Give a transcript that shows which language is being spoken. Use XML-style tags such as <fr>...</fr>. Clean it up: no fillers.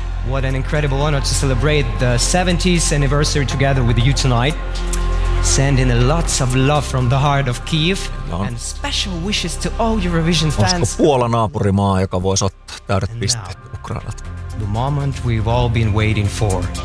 <en>What an incredible honor to celebrate the 70th anniversary together with you tonight. Sending a lots of love from the heart of Kiev and special wishes to all Eurovision fans.</en> <fi>Onko Puola naapurimaa, joka voisi ottaa täydet pisteet Ukrainat?</fi> <en>The moment we've all been waiting for.</en>